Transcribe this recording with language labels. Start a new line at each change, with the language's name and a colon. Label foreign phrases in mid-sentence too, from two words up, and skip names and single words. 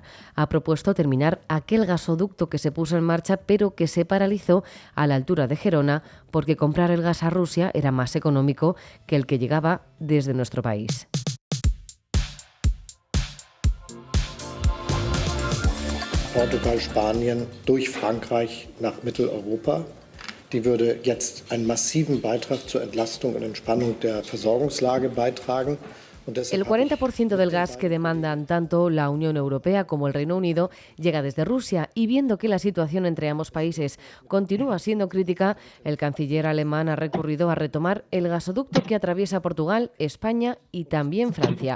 Spanish: Ha propuesto terminar aquel gasoducto que se puso en marcha pero que se paralizó a la altura de Gerona porque comprar el gas a Rusia era más económico que el que llegaba desde nuestro país.
German: Portugal, Spanien durch Frankreich nach Mitteleuropa. Die würde jetzt einen massiven Beitrag zur Entlastung und Entspannung der Versorgungslage beitragen.
Spanish: El 40% del gas que demandan tanto la Unión Europea como el Reino Unido llega desde Rusia y viendo que la situación entre ambos países continúa siendo crítica, el canciller alemán ha recurrido a retomar el gasoducto que atraviesa Portugal, España y también Francia.